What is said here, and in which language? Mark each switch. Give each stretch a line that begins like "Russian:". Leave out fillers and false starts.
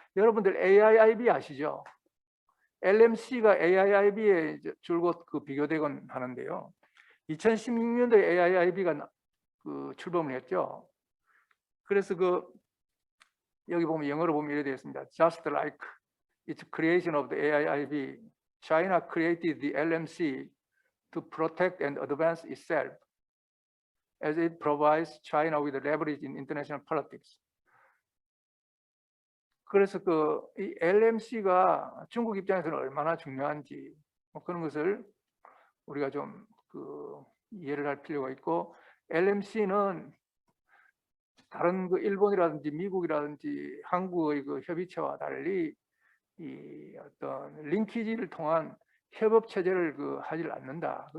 Korean: 여러분들 AIIB 아시죠? LMC가 AIIB에 줄곧 그 비교되곤 하는데요. 2016년도에 AIIB가 그 출범을 했죠. 그래서 그 여기 보면 영어로 보면 이렇게 되어 있습니다.
English: Just like its creation of the AIIB, China created the LMC to protect and advance itself, as it provides China with leverage in international politics.
Korean: 그래서 이 LMC가 중국 입장에서는 얼마나 중요한지 뭐 그런 것을 우리가 좀 이해를 할 필요가 있고, LMC는 다른 일본이라든지 미국이라든지 한국의 협의체와 달리 이 어떤 링키지를 통한 협업 체제를 하질 않는다.